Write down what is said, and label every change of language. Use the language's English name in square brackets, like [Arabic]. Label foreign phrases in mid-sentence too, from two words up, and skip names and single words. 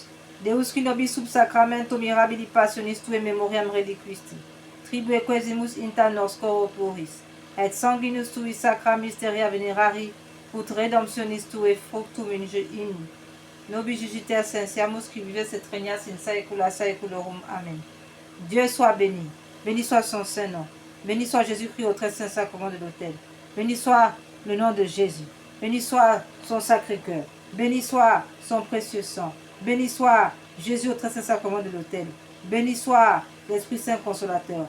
[Latin] Deus qui nobis sub sacramento mirabili passionis tue memoriam reliquisti. Tribue quesimus inter nos corporis. Et sanguinus tui sacra mysteria venerari. Ut redemptionis tue fructum in nobis jugiter sensiamus qui vives et regnas in saecula saeculorum. [French] Amen. Dieu soit béni. Béni soit son Saint-Nom. Béni soit Jésus-Christ au très saint sacrement de l'autel. Béni soit le nom de Jésus. Béni soit son sacré cœur. Béni soit son précieux sang. Béni soit Jésus au très saint sacrement de l'autel. Béni soit l'Esprit Saint consolateur.